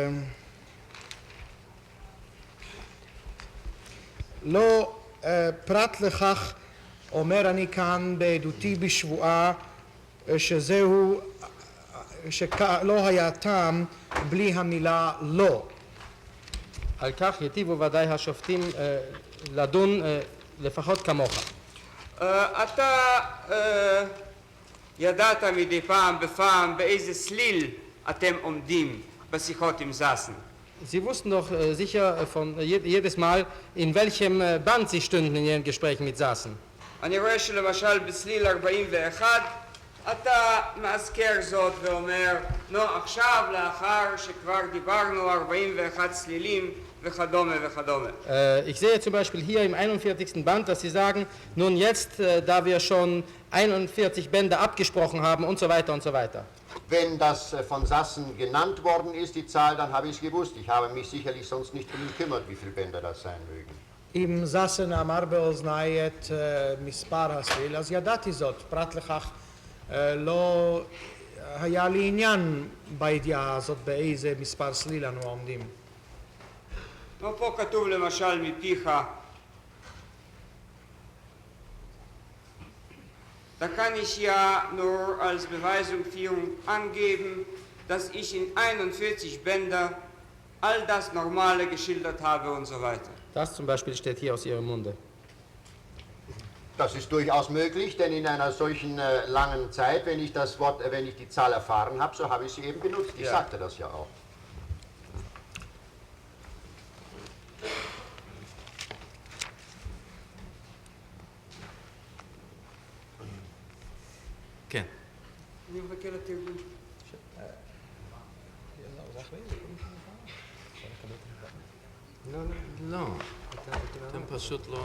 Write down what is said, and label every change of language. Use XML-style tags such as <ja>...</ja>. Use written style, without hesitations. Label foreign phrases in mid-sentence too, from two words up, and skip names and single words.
<he>לא פרט לכך אומר אני כאן בעדותי בשבועה שזהו, שלא היה טעם בלי המילה לא. על כך יטיבו ודאי השופטים לדון לפחות כמוך. אתה ידעת מדי פעם בפעם באיזה סליל אתם עומדים בשיחות עם זסן.</he> <de>Sie wussten doch sicher von jedes Mal, in welchem Band Sie stünden in Ihren Gesprächen mit Sassen.</de> <he>אני רואה שלמשל בסליל 41 אתה מאזכר זאת ואומר, נו עכשיו לאחר שכבר דיברנו 41 סלילים וכדומה וכדומה.</he> <de>Ich sehe zum Beispiel hier im 41. Band, dass Sie sagen, nun jetzt, da wir schon 41 Bände abgesprochen haben und so weiter und so weiter. Wenn das von Sassen genannt worden ist, die Zahl, dann habe ich es gewusst. Ich habe mich sicherlich sonst nicht darum gekümmert, wie viele Bänder das sein mögen.</de> <he>אם זסן אמר באוזניי את מספר הסליל, אז ידעתי זאת. פרט לכך לא היה לי עניין בידיעה הזאת באיזה מספר סליל אנו עומדים. נו, פה כתוב למשל מפיך,</he> <de>da kann ich ja nur als Beweisungsführung angeben, dass ich in 41 Bänder all das Normale geschildert habe und so weiter. Das zum Beispiel steht hier aus Ihrem Munde. Das ist durchaus möglich, denn in einer solchen langen Zeit, wenn ich die Zahl erfahren habe, so habe ich sie eben benutzt. Ich sagte das ja auch.</de> <he>כן. אני מחכה לתרגום. לא, אתם פשוט לא...</he>